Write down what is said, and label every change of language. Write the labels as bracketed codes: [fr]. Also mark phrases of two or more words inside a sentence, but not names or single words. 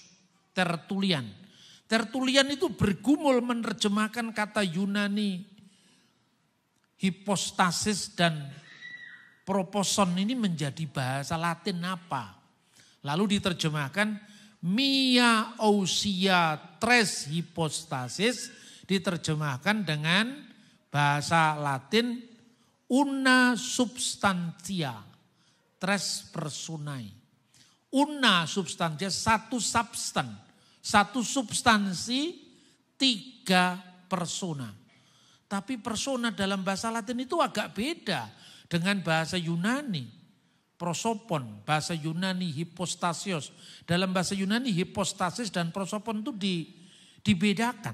[id] Tertullian itu bergumul menerjemahkan kata Yunani hipostasis dan proposon ini menjadi bahasa Latin apa? Lalu diterjemahkan [el] μία οὐσία τρεῖς ὑποστάσεις, [id] diterjemahkan dengan bahasa Latin [la] una substantia tres personae. Una substantia, [id] satu substansi 3 persona. Tapi persona dalam bahasa Latin itu agak beda dengan bahasa Yunani. Prosopon, bahasa Yunani hipostasios. Dalam bahasa Yunani hipostasis dan prosopon itu dibedakan.